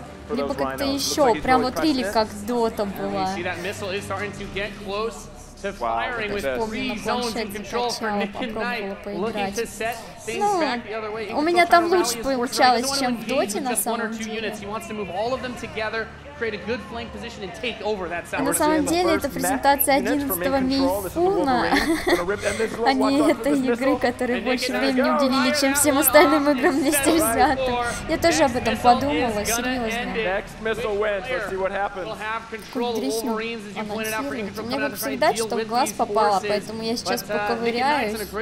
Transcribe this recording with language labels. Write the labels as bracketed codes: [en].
[ru] Либо как-то еще, прям вот рили как дота была. [en] To firing with 3 zones in control for Nick and Knight, looking to set things back the other way. [ru] У меня там лучше получалось, чем в доте на самом деле. [en] He wants to move all of them together, create a good flank position and take over that south. [ru] На самом деле это презентация 11-го Мейфуна, а не этой игры, которой больше времени уделили, чем всем остальным играм вместе взятым. Я тоже об этом подумала, серьезно. Кудрисну анонсируют. Мне как всегда что в глаз попало, поэтому я сейчас поковыряюсь.